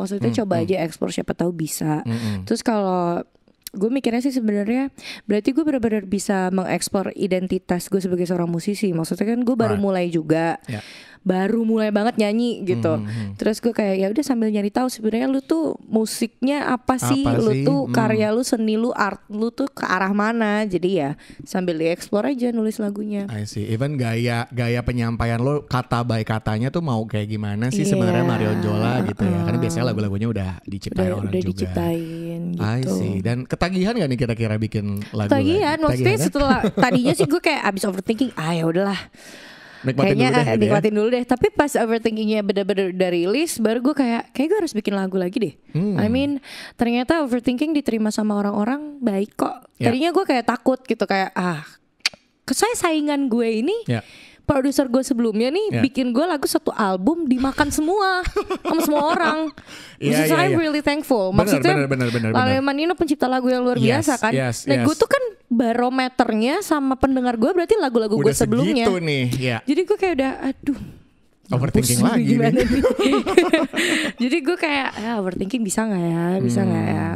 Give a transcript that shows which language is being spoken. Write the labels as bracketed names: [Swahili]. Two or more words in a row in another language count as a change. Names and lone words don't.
[Indonesian] Maksudnya coba aja explore, siapa tahu bisa. Terus kalau gue mikirnya sih sebenarnya berarti gue benar-benar bisa mengeksplor identitas gue sebagai seorang musisi. Maksudnya kan gue baru mulai juga, baru mulai banget nyanyi gitu. Terus gue kayak ya udah sambil nyari tahu sebenarnya lu tuh musiknya apa sih, lu tuh karya lu, seni lu, art lu tuh ke arah mana. Jadi ya sambil dieksplor aja nulis lagunya. [English] I see. [Indonesian] Even gaya penyampaian lo, kata by katanya tuh mau kayak gimana sih sebenarnya Marion Jola gitu ya. Karena biasanya lagu-lagunya udah diciptain orang udah juga. Diciptain gitu. [English] I see. [Indonesian] Dan ketagihan gak nih kira-kira bikin lagu? Ketagihan. Maksudnya setelah tadinya sih gue kayak abis overthinking, ya udahlah. Nikmatin dulu deh. Tapi pas overthinkingnya bener-bener udah rilis, baru gue kayak gue harus bikin lagu lagi deh. [English] I mean [Indonesian] ternyata overthinking diterima sama orang-orang baik kok. Tadinya gue kayak takut gitu, kayak saya saingan gue ini produser gue sebelumnya nih bikin gue lagu satu album dimakan semua sama semua orang. [English] Maksudnya I'm really thankful. [Indonesian] Maksudnya Lale Manino pencipta lagu yang luar biasa kan. Gue tuh kan barometernya sama pendengar gue berarti lagu-lagu gue sebelumnya. Segitu nih. Jadi gue kayak udah overthinking lagi nih. Jadi gue kayak overthinking bisa nggak ya?